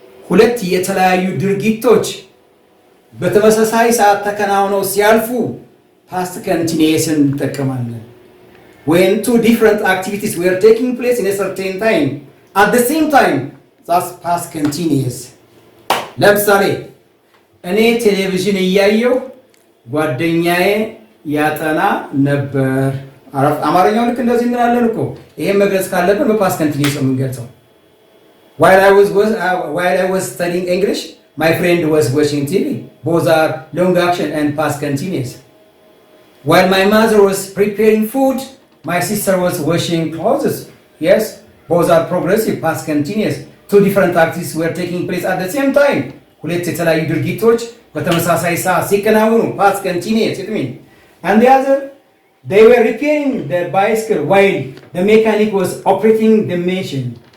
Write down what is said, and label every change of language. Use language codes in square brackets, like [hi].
[am] ሁለት የተለያዩ ድርጊቶች በተመሳሳይ ሰዓት ተከናውነው ሲያልፉ past continuous እንጠቀማለን። [en] When two different activities were taking place in a certain time at the same time, that's past continuous. [am] ለምሳሌ እኔ ቴሌቪዥን እያየሁ ጓደኛዬ ያጠና ነበር። አማርኛው ልክ እንደዚህ እንላለን እኮ። ይሄን መግለጽ ካለብን በፓስት ኮንቲኒየስ ነው የምንገልጸው። [en] while I was studying English, my friend was watching TV. Both are long action and past continuous. While my mother was preparing food, my sister was washing clothes. Yes, both are progressive past continuous. Two different activities were taking place at the same time. [am] ሁለት የተለያዩ ድርጊቶች በተመሳሳይ ሰዓት ሲከናወኑ [en] past continuous it means. And the other, they were repairing the bicycle while the mechanic was operating the machine.